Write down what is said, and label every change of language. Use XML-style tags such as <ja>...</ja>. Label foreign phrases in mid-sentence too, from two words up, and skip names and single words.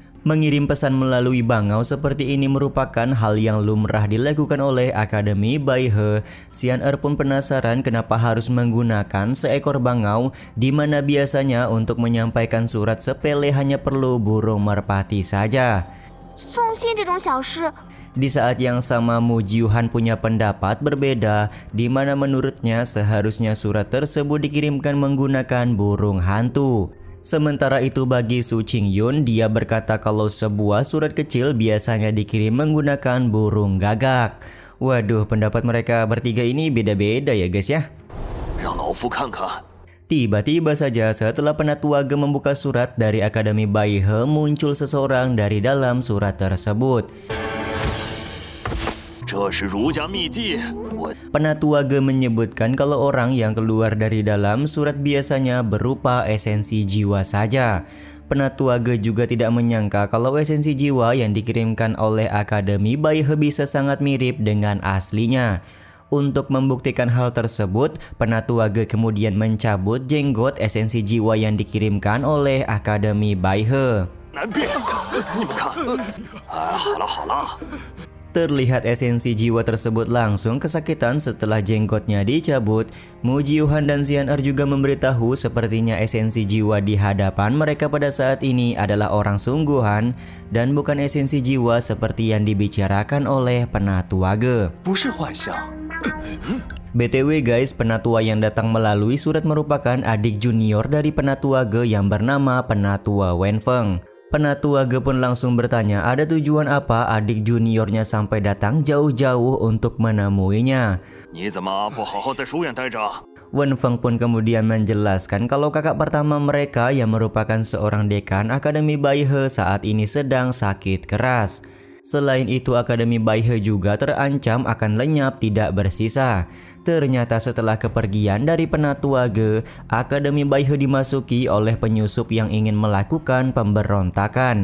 <id>Mengirim pesan melalui bangau seperti ini merupakan hal yang lumrah dilakukan oleh Akademi Bai He. Xian Er pun penasaran kenapa harus menggunakan seekor bangau di mana biasanya untuk menyampaikan surat sepele hanya perlu burung merpati saja.</id> <zh>送信这种小事，</zh> <id>Di saat yang sama Mu Jiuhan punya pendapat berbeda di mana menurutnya seharusnya surat tersebut dikirimkan menggunakan burung hantu. Sementara itu bagi Su Qingyun, dia berkata kalau sebuah surat kecil biasanya dikirim menggunakan burung gagak. Waduh, pendapat mereka bertiga ini beda-beda ya guys ya.</id> <zh>让老夫看看。</zh> <id>Tiba-tiba saja setelah Penatua Ge membuka surat dari Akademi Bai He, muncul seseorang dari dalam surat tersebut.</id> <zh>这是儒家秘籍，我</zh> <id>Penatua Ge menyebutkan kalau orang yang keluar dari dalam surat biasanya berupa esensi jiwa saja. Penatua Ge juga tidak menyangka kalau esensi jiwa yang dikirimkan oleh Akademi Bai He bisa sangat mirip dengan aslinya. Untuk membuktikan hal tersebut, Penatua Ge kemudian mencabut jenggot esensi jiwa yang dikirimkan oleh Akademi Bai He.</id> <zh>难辨。你们看，好了好了，</zh> <id>Terlihat esensi jiwa tersebut langsung kesakitan setelah jenggotnya dicabut. Mu Jiuhan dan Xian Er juga memberitahu sepertinya esensi jiwa di hadapan mereka pada saat ini adalah orang sungguhan dan bukan esensi jiwa seperti yang dibicarakan oleh Penatua Ge.</id> <zh>不是幻象。</zh> <en>BTW guys,</en> <id>Penatua yang datang melalui surat merupakan adik junior dari Penatua Ge yang bernama Penatua Wenfeng. Penatua Ge pun langsung bertanya ada tujuan apa adik juniornya sampai datang jauh-jauh untuk menemuinya.</id> <zh>你怎么不好好在书院待着？</zh> <id>Wenfeng pun kemudian menjelaskan kalau kakak pertama mereka yang merupakan seorang dekan Akademi Bai He saat ini sedang sakit keras. Selain itu, Akademi Bai He juga terancam akan lenyap tidak bersisa. Ternyata setelah kepergian dari Penatua Ge, Akademi Bai He dimasuki oleh penyusup yang ingin melakukan pemberontakan.</id>